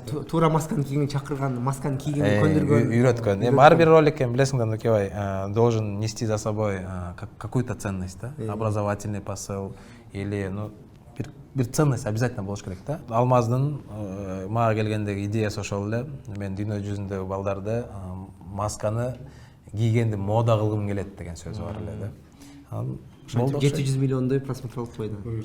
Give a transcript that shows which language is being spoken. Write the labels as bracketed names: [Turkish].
[Kyrgyz] Туура масканы кийген чакырган, масканы кийгенди көндүргөн. Үйрөткөн. Эми ар бир роликке билесиң да, [Russian] Нукебай, должен нести за собой какую-то ценность, да? Образовательный посыл или, [Kyrgyz] бир ценность обязательно болуш керек да. Алмаздын мага келгендеги идеясы ошол эле. Мен дүйнө жүзүндөгү балдарды масканы кийгенди мода кылгым келет деген сөзү бар эле да. 700 миллиондой просмотр алып койду.